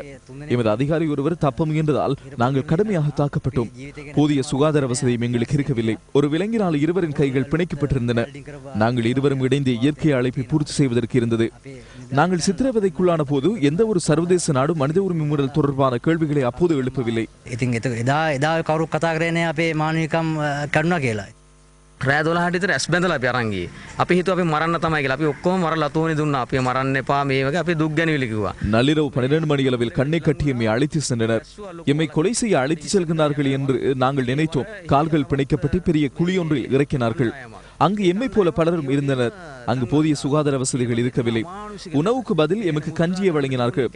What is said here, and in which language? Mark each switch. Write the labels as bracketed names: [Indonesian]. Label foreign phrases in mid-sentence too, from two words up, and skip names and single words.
[Tamil] எமது அதிகாரி ஒருவர் தப்ப முயன்றதால் நாங்கள் கடுமையாக தாக்கப்பட்டோம். போதிய சுகாதார வசதியும் எங்களுக்கு இருக்கவில்லை. ஒரு விலங்கினால் இருவரின் கைகள் பிணைக்கப்பட்டிருந்தன. நாங்கள் இருவரும் இணைந்து இயற்கை அழைப்பை பூர்த்தி செய்வதற்கு இருந்தது. நாங்கள் சித்திரவதைக்குள்ளான போது எந்த ஒரு சர்வதேச நாடு மனித உரிமை மீறல் தொடர்பான கேள்விகளை அப்போது எழுப்பவில்லை. [Sinhala] රෑ 12ට විතර ඇස් බැඳලා අපි අරන් ගියේ. අපි හිතුවා අපි මරන්න තමයි කියලා. අපි ඔක්කොම මරලා ලතෝනි දුන්නා. අපි මරන්න එපා මේ වගේ අපි දුක් ගැනවිලි කිව්වා. [Tamil] நள்ளிரவு 12 மணியளவில் கண்ணை கட்டி எம்மை அழைத்து சென்றனர். எம்மை கொலை செய்ய அழைத்து செல்கிறார்கள் என்று நாங்கள் நினைத்தோம். கால்கள் பிணைக்கப்பட்டு பெரிய குழியொன்றில் இறக்கினார்கள். அங்கு எம்மை போல பலரும் இருந்தனர். அங்கு போதிய சுகாதார வசதிகள் இருக்கவில்லை. உணவுக்கு பதில் எமக்கு கஞ்சியை வழங்கினார்கள்.